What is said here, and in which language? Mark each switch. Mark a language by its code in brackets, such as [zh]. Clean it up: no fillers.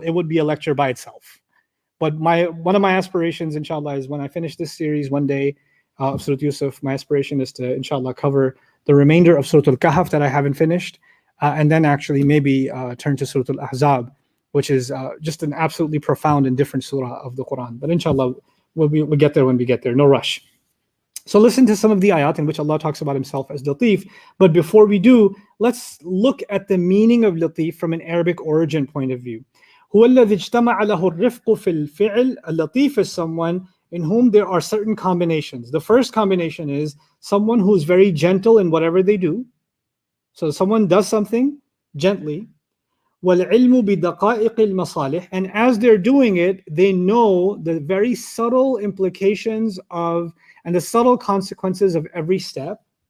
[en] It would be a lecture by itself. But one of my aspirations, inshallah, is when I finish this series one day of Surah Yusuf, my aspiration is to, inshallah, cover the remainder of Surah Al-Kahf that I haven't finished, and then actually maybe turn to Surah Al-Ahzab, which is just an absolutely profound and different surah of the Quran. But inshallah, we'll get there when we get there. No rush. So listen to some of the ayat in which Allah talks about Himself as Latif. But before we do, let's look at the meaning of Latif from an Arabic origin point of view. [ar] هو الذي اجتمع له الرفق في الفعل. [en] A Latif is someone in whom there are certain combinations. The first combination is someone who is very gentle in whatever they do. So someone does something gently. [ar] وَالْعِلْمُ بِدَقَائِقِ الْمَصَالِحِ. [en] And as they're doing it, they know the very subtle implications of and the subtle consequences of every step.